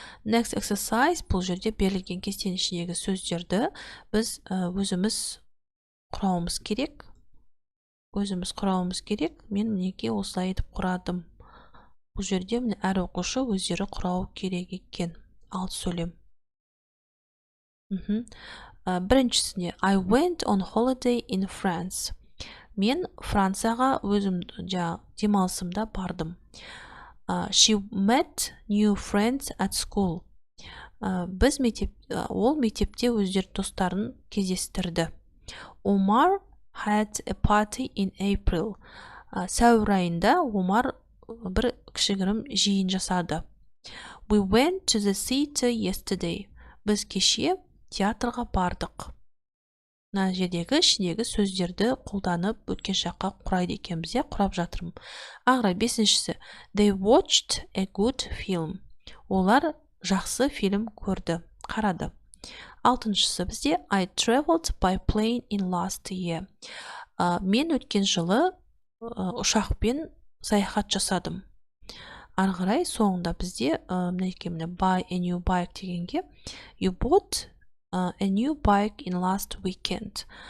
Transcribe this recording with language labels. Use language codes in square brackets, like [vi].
[en] Next exercise [kk] бұл жерде берілген кестенің ішіндегі сөздерді біз өзіміз құрауымыз керек. Мен мінеки осылай етіп құрадым. Бұл жерде әр оқушы өздері құрау керек екен. Алты сөйлем. Біріншісінде [en] I went on holiday in France. [kk] Мен Францияға өзім демалысымда бардым. [en] She met new friends at school. [kk] Ол мектепте өздері достарын кездестірді. [en] Omar had a party in April. [kk] Сәуір айында Омар бір кішігірім жиын жасады. [en] We went to the theater yesterday. [kk] Біз кеше театрға бардық. мына жердегі ішіндегі сөздерді қолданып өткен шаққа құрайды екенбіз, құрап жатырмын. Ары 5-шісі [en] they watched a good film. [kk] Олар жақсы фильм көрді, қарады. 6-шысы бізде [en] I traveled by plane in last year. [kk] Мен өткен жылы ұшақпен саяхат жасадым. Ары қарай соңында бізде мына [en] buy a new bike [kk] дегенге [en] you bought a new bike in last weekend.